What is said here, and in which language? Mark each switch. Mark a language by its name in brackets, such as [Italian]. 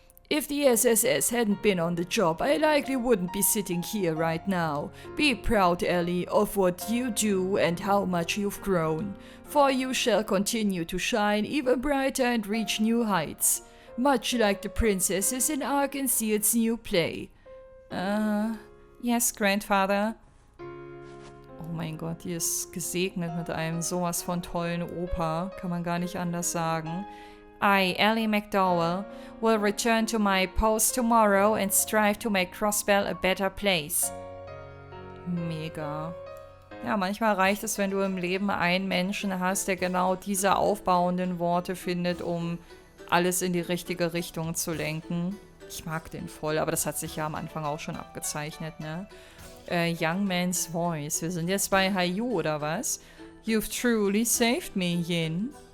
[English] if the SSS hadn't been on the job, I likely wouldn't be sitting here right now. Be proud, Ellie, of what you do and how much you've grown. For you shall continue to shine even brighter and reach new heights. Much like the princesses in Arkenseel's new play. Yes, Grandfather. [German] Oh mein Gott, die ist gesegnet mit einem sowas von tollen Opa. Kann man gar nicht anders sagen. [English] I, Ellie McDowell, will return to my post tomorrow and strive to make Crossbell a better place. [German] Mega. Ja, manchmal reicht es, wenn du im Leben einen Menschen hast, der genau diese aufbauenden Worte findet, um alles in die richtige Richtung zu lenken. Ich mag den voll, aber das hat sich ja am Anfang auch schon abgezeichnet, ne? [English] Young Man's Voice. [German] Wir sind jetzt bei HIER, oder was? [English] You've truly saved me, Yin.